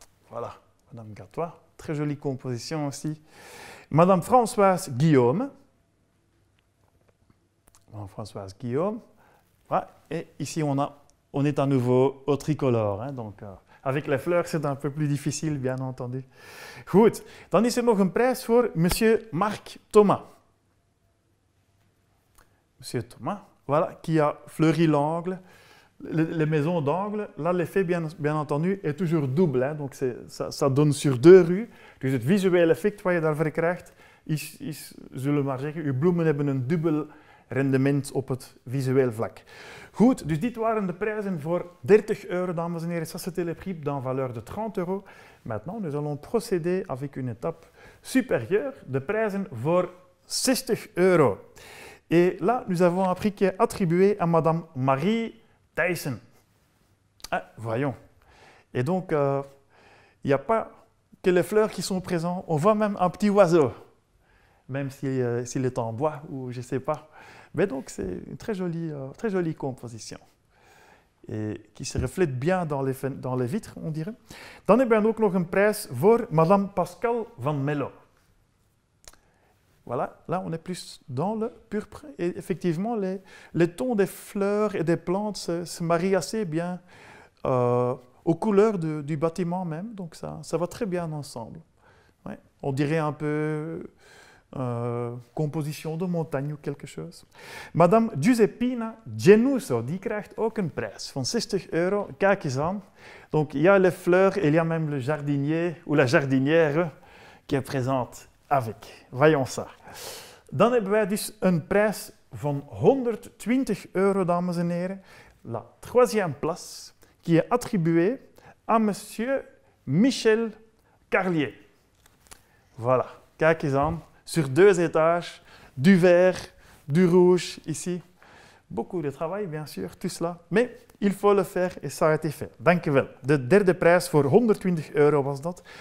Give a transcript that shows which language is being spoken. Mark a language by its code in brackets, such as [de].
[fr] Voilà, Madame Gatois, très jolie composition aussi. Madame Françoise Guillaume. Madame Françoise Guillaume. Voilà. Et ici, on est à nouveau au tricolore. Hein, donc, avec les fleurs, c'est un peu plus difficile, bien entendu. [nl] Goed, dan is er nog een prijs voor Monsieur Marc Thomas. [fr] Monsieur Thomas, voilà, qui a fleuri l'angle. Les maisons d'angle, là, l'effet, bien entendu, est toujours double. Hein, donc, ça donne sur 2 rues. [nl] Dus het visuele effect wat je daarvoor krijgt, is, zullen we maar zeggen, uw bloemen hebben een dubbel rendement op het visueel vlak. Goed, dus dit waren de prijzen voor 30 euro, dames en heren. [fr] Ça, c'était le prix d'un valeur de 30 euros. Maintenant, nous allons procéder avec une étape supérieure, [nl] de prijzen voor 60 euro. [fr] Et là, nous avons un prix qui est attribué à Madame Marie Thijssen. Ah, voyons. Et donc, il n'y a pas que les fleurs qui sont présentes, on voit même un petit oiseau, même s'il est en bois ou je ne sais pas. Mais donc, c'est une très jolie composition. Et qui se reflète bien dans les vitres, on dirait. [nl] Dan hebben we ook nog een prijs voor Madame Pascal van Mello. [fr] Voilà, là on est plus dans le purpre. Et effectivement, les tons des fleurs et des plantes se marient assez bien aux couleurs du bâtiment même. Donc ça va très bien ensemble. Ouais, on dirait un peu composition de montagne ou quelque chose. [nl] Madame Giuseppina Genuso, die krijgt ook een prijs van 60 euro. Kijk eens aan. [fr] Donc il y a les fleurs et il y a même le jardinier ou la jardinière qui est présente avec. Voyons ça. [nl] Dan hebben wij dus een prijs van 120 euro, dames en heren. [fr] La troisième place qui est attribuée à Monsieur Michel Carlier. Voilà, [nl] kijk eens aan. [fr] Sur 2 étages, du vert, du rouge ici. Beaucoup de travail, bien sûr, tout cela. Mais il faut le faire et ça a été fait. [nl] Dank u wel. De derde prijs voor 120 euro was dat.